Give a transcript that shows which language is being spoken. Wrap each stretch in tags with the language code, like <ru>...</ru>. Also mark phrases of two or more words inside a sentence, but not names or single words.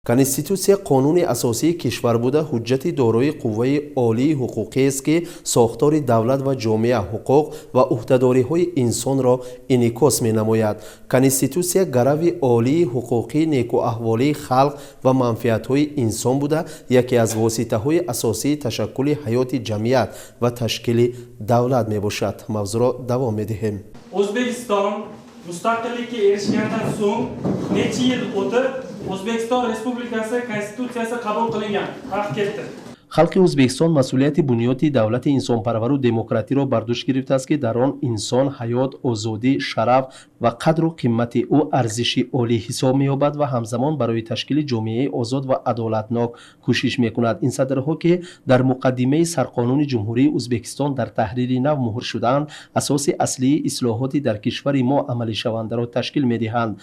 <tg>کنستیتوسیا قانون اساسی کشور بوده حجت دارای قوه عالی حقوقی است که ساختار دولت و جامعه حقوق و عهدهداری های انسان را انعکاس می نماید. کنستیتوسیا گروه عالی حقوقی نیکو احوالی خلق و منفعت های انسان بوده یکی از واسطه های اساسی تشکل حیات جمعیت و تشکیل دولت می باشد. موضوع را دوام می دهیم.</tg> <uz>O'zbekiston mustaqillikka erishgandan so'ng necha yil o'tib O'zbekiston Respublikasi Konstitutsiyasi qabul qilingan. Vaqt ketdi.</uz> <tg>خلق ازبکستان مسئولیت بنیادی دولت انسانپرور و دموکراتی را بر دوش گرفته است که در آن انسان حیات، آزادی، شرف و قدر و قیمت او ارزش عالی حساب می‌یابد و همزمان برای تشکیل جامعه آزاد و عدالتناک کوشش می‌کند. این صدرها که در مقدمه سرقانون جمهوری ازبکستان در تحریر نو مهر شدند، اساس اصلی اصلاحاتی در کشور ما عملی شونده را تشکیل می‌دهند.</tg>